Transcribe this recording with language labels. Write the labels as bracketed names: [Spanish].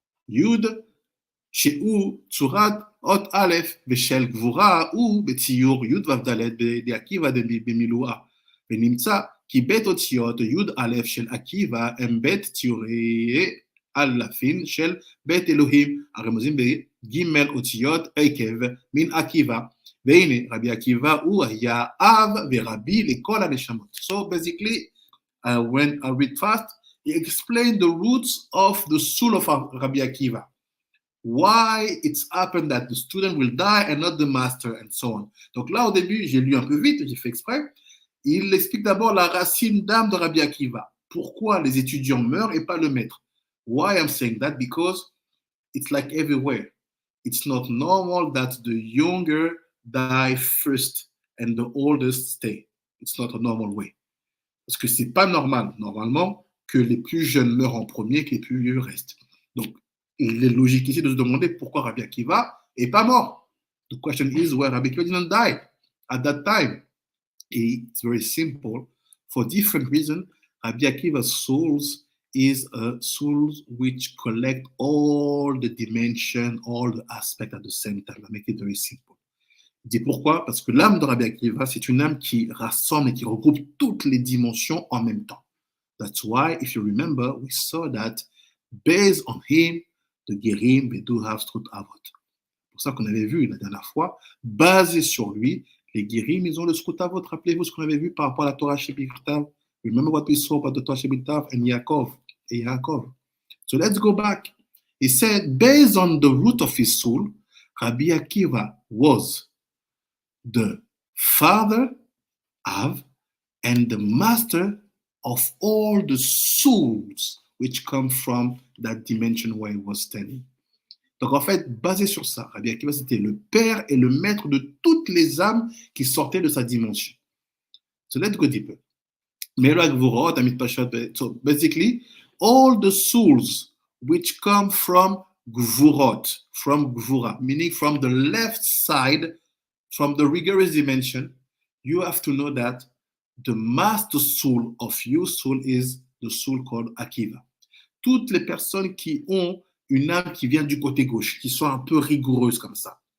[Hebrew] Yud, שהוא צורת אות א' בשל גבורה הוא בציור י' ו' ד' בעקיבא במילואה, ונמצא כי בית אותיות י' א' של עקיבא הם בית ציורי אלפין של בית אלוהים הרמוזים בג' אותיות עקב מן עקיבא, והנה רבי עקיבא הוא היה אב ורבי לכל הנשמות. [English] So basically, when I read fast, he explained the roots of the soul of Rabbi Akiva. Why it's happened that the student will die and not the master, and so on. [French] Donc là, au début, j'ai lu un peu vite, j'ai fait exprès. Il explique d'abord la racine d'âme de Rabbi Akiva. Pourquoi les étudiants meurent et pas le maître? [English] Why I'm saying that? Because it's like everywhere. It's not normal that the younger die first and the oldest stay. It's not a normal way. [French] Parce que c'est pas normal, normalement, que les plus jeunes meurent en premier, que les plus vieux restent. Donc, il est logique ici de se demander pourquoi Rabbi Akiva n'est pas mort. [English] The question is why Rabbi Akiva didn't die at that time. It's very simple. For different reasons, Rabbi Akiva's souls is a souls which collect all the dimensions, all the aspects at the same time. I make it very simple. [French] Il dit pourquoi? Parce que l'âme de Rabbi Akiva, c'est une âme qui rassemble et qui regroupe toutes les dimensions en même temps. [English] That's why, if you remember, we saw that based on him, the Gerim, they do have Strut Avot. [French] C'est pour ça qu'on avait vu la dernière fois, basé sur lui, les Gerim, ils ont le Strut Avot. Rappelez-vous ce qu'on avait vu par rapport à la Torah Shebiktav. [English] Remember what we saw about the Torah Shebiktav and Yaakov. So let's go back. He said, based on the root of his soul, Rabbi Akiva was the father of and the master of all the souls which come from that dimension where he was standing. [French] Donc en fait, basé sur ça, Rabbi Akiva c'était le père et le maître de toutes les âmes qui sortaient de sa dimension. [English] So let's go deeper. So basically, all the souls which come from Gvurot, from Gvura, meaning from the left side, from the rigorous dimension, you have to know that the master soul of your soul is the soul called Akiva. [French] Toutes les personnes qui ont une âme qui vient du côté gauche, qui sont un peu rigoureuses comme ça.